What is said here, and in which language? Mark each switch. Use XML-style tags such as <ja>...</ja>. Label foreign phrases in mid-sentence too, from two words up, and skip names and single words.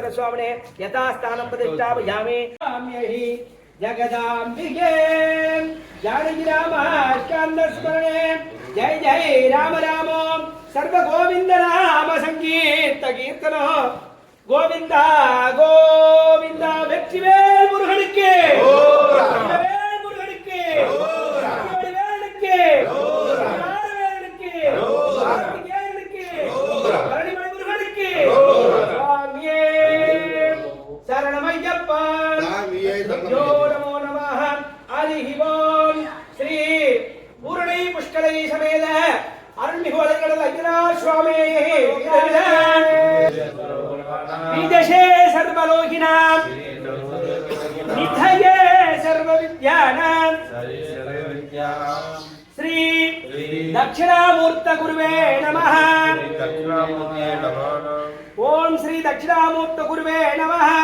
<sa>स्वामिने यथास्थानं प्रतिष्ठापयामि जगदाम्बिके जानकी रामाष्टान्दस्मरणे जय जय राम राम सर्व गोविंद नाम संगीत कीर्तनो गोविंद गोविंद</sa> <ta>வெற்றிவேல் முருகனுக்கு வெற்றிவேல் முருகனுக்கு வெற்றிவேலுக்கு ஆறுவேலுக்கு ஆறுவேலுக்கு பரணிமலை முருகனுக்கு சுவாமியே சரணமையப்பா சுவாமியே</ta> <sa>नमो नमः हरि ओम्</sa> <ta>ஸ்ரீ பூரணை புஷ்கலை சமேத அருள்மிகு ஐயனார் சுவாமி</ta> <sa>विदशे सर्वलोकिनां निधये सर्वविद्यानां श्री दक्षिणामूर्त गुरुवे नमः ओम श्री दक्षिणामूर्त गुरुवे नमः</sa>